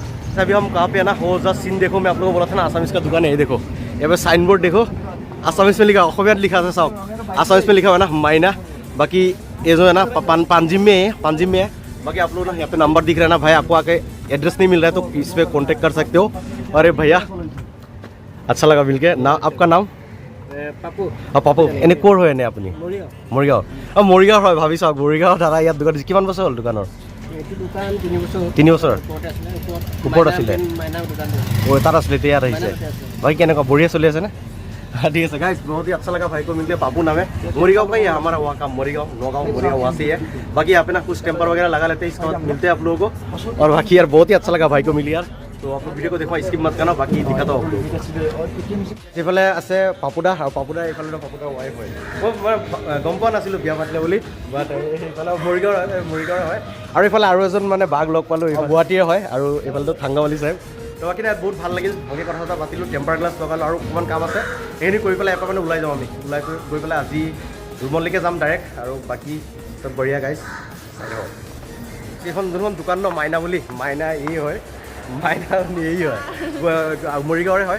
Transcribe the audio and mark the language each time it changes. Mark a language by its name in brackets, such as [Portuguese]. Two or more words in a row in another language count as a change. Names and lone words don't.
[Hindi] अभी हम कहाँ पे है ना वो जस्ट सीन देखो मैं आप लोगों को बोला था ना आसामीस का दुकान है ये देखो यहाँ पे [English] sign board [Hindi] देखो आसामीस में लिखा অসমীয়াত लिखा था साहब आसामीस में लिखा हुआ ना माइना। बाकी ये जो है ना पांजिम में है बाकी आप लोग ना यहाँ पे नंबर दिख रहा है ना भाई आपको आके एड्रेस नहीं मिल रहा है तो इस पर कॉन्टेक्ट कर सकते हो। अरे भैया अच्छा लगा मिल के ना आपका नाम [Assamese] পাপু এনে ক'ৰ হয় এনে আপুনি মৰিগাঁও মৰিগাঁও হয় ভাবি চাওক মৰিগাঁও দাদা ইয়াত দোকান কিমান বছৰ হ'ল দোকানৰ 3 বছৰ ওপৰত আছিলে তাত আছিলে এতিয়া ইয়াত আহিছে ভাই কেনেকুৱা বঢ়িয়া চলি আছে নে [Hindi] ठीक है गाइस बहुत ही अच्छा लगा भाई को मिलके पापू नाम है मोरीगांव का ही है [Assamese] हमारा वहाँ का मोरीगांव मोरीगांव वहाँ से ही है। [Hindi] बाकी यहाँ पे ना कुछ टेम्पर वगैरह लगा लेते हैं इसके बाद मिलते हैं आप लोगों को। और बाकी यार बहुत ही अच्छा लगा भाई को मिली यार तो आप लोग वीडियो को देखो स्किप मत करना बाकी दिखाता हूँ आप लोग। [Assamese] এইফালে আছে পাপুদা আৰু পাপুদা এইফালে পাপুদাৰ वाइफ হয় মই গম পোৱা নাছিলোঁ বিয়া পাতিলে বুলি বাট এইফালে মৰিগাঁৱৰ হয় আৰু এইফালে আৰু এজন মানে বাঘ লগ পালোঁ গুৱাহাটীৰে হয় আৰু এইফালেতো থাংগাৱালী চাহেব। তো বাকি না বহুত ভাল লাগিল ভালকৈ কথা চথা পাতিলোঁ টেম্পাৰ গ্লাছ লগালোঁ আৰু অকণমান কাম আছে সেইখিনি কৰি পেলাই এপাৰ মানে ওলাই যাওঁ আমি ওলাই গৈ পেলাই আজি ৰুমলৈকে যাম ডাইৰেক্ট আৰু বাকী চব বঢ়িয়া গাইজ এইখন যোনখন দোকান ন মাইনা বুলি মাইনা এই হয় মাইনা এই হয় মৰিগাঁৱৰে হয়।